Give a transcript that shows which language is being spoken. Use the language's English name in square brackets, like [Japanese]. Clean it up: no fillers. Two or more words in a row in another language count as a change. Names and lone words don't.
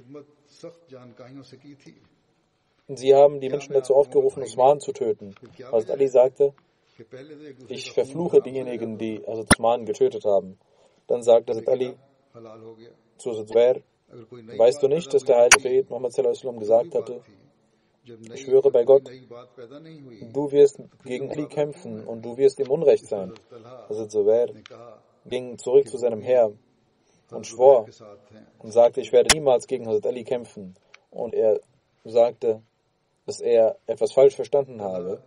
[German] Sie haben die Menschen dazu aufgerufen, Usman zu töten. Hazrat Ali sagte, ich verfluche diejenigen, die Hazrat Usman getötet haben. Dann sagte Hazrat Ali zu Hazrat Zubair, weißt du nicht, dass der heilige Prophet Muhammad [Arabic] صلى الله عليه وسلم [German] gesagt hatte, ich schwöre bei Gott, du wirst gegen Ali kämpfen und du wirst im Unrecht sein. Hazrat Zubair ging zurück zu seinem Heer und schwor und sagte, ich werde niemals gegen Hazrat Ali kämpfen. Und er sagte, dass er etwas falsch verstanden habe.